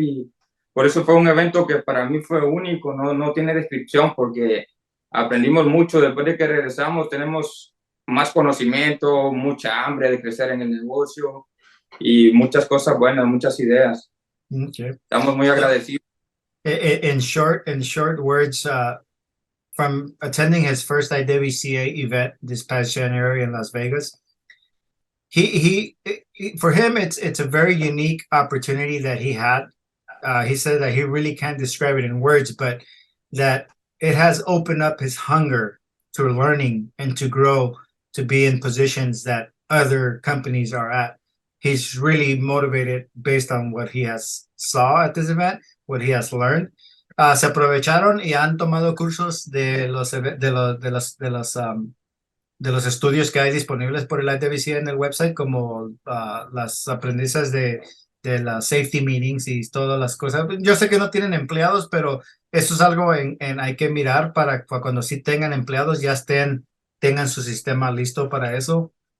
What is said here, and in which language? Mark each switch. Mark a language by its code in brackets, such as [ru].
[es] Y por eso fue un evento que para mí fue único, no tiene descripción, porque aprendimos mucho. Después de que regresamos, tenemos más conocimiento, mucha hambre de crecer en el negocio y muchas cosas buenas, muchas ideas. Okay. Estamos muy agradecidos. [en] In short words, from attending his first IWCA event this past January in Las Vegas, he for him it's a very unique opportunity that he had. He said that he really can't describe it in words, but that it has opened up his hunger to learning and to grow, to be in positions that other companies are at. He's really motivated based on what he has saw at this event, what he has learned. [es] Se aprovecharon y han tomado cursos de los estudios que hay disponibles por el ITWC en el website, como las aprendices de las safety meetings y todas las cosas. Yo sé que no tienen empleados, pero eso es algo hay que mirar para cuando sí tengan empleados, ya tengan su sistema listo para eso.